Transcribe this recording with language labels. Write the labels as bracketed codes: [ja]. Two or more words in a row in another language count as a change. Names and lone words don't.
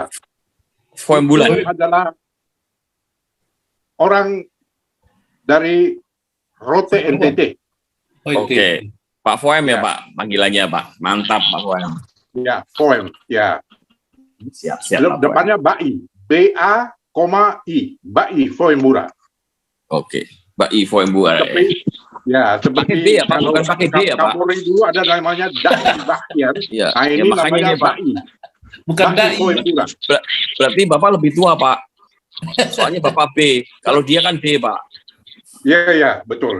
[id] Itu adalah orang dari Rote NTT. Oke. Pak Foem ya, Pak. Panggilannya, Pak. Mantap, Pak Foem. Ya, Foem. Ya. Siap. Depannya Bai. BA,I. Bai Foembura. Oke. Bai Foembura. Seperti B ya, Pak. Bukan pakai D ya, Pak. Kapolri dulu ada namanya Dai Bahtiar. Iya. Nah, ini namanya Bai. Bukan Dai. Berarti Bapak lebih tua, Pak. Soalnya Bapak B. Kalau dia kan D, Pak. Iya, betul.